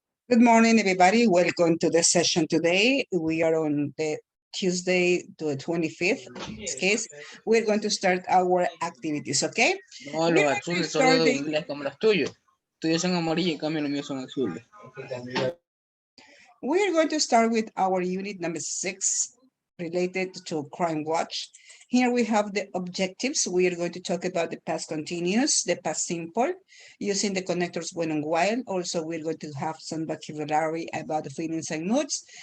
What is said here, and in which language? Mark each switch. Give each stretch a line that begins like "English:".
English: Good morning, everybody. Welcome to the session today. We are on the Tuesday to the 25th. In this case, we're going to start our activities, okay?
Spanish: No, los azules son los de inglés como los tuyos. Tuyos son amarillos, en cambio los míos son azules.
English: We are going to start with our unit number 6 related to Crime Watch. Here we have the objectives. We are going to talk about the past continuous, the past simple, using the connectors when and while. Also, we're going to have some vocabulary about the feelings and moods.